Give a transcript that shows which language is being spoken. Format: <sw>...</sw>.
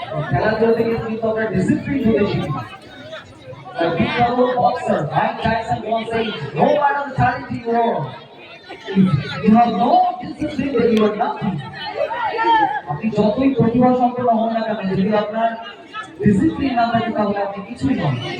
<bn>খেলাধুলা থেকে কিন্তু আমরা ডিসিপ্লিন হতে শিখি।</bn> <en>The বিখ্যাত boxer Mike Tyson once said, "No matter the talent you are, if you have no discipline, then you are nothing."</en> <bn>আপনি যতই প্রতিভা সম্পন্ন হন না কেন, যদি আপনার ডিসিপ্লিন না থাকে তাহলে আপনি কিছুই নন।</bn>